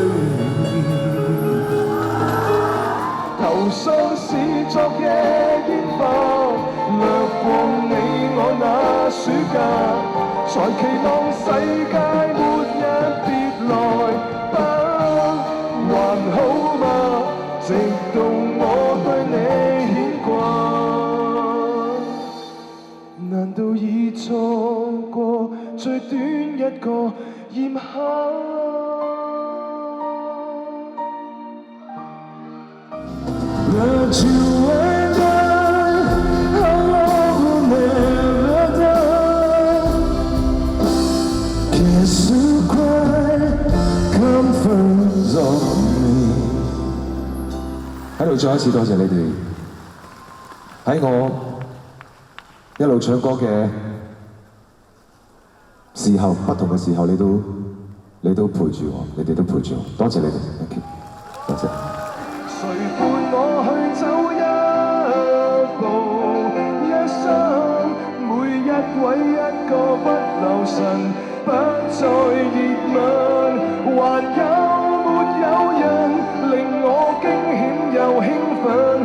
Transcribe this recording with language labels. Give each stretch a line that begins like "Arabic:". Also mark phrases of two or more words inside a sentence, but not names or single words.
Cantonese: 頭相是昨夜煙花，掠過你我那暑假，才期望世界末日別來吧，還好嗎？直到我對你牽掛，難道已錯過最短一個炎夏 ？
English: But you and I, our love will never die. Kiss you cry, comforts on me。
Cantonese: 喺度再一次多謝你哋，喺我一路唱歌嘅時候，不同嘅時候，你都陪住我，你哋都陪住我，多謝你哋 ，
English: thank you，
Cantonese: 多謝。誰伴我去走一步一生，每一位一個不留神，不再熱吻，還有沒有人令我驚險又興奮？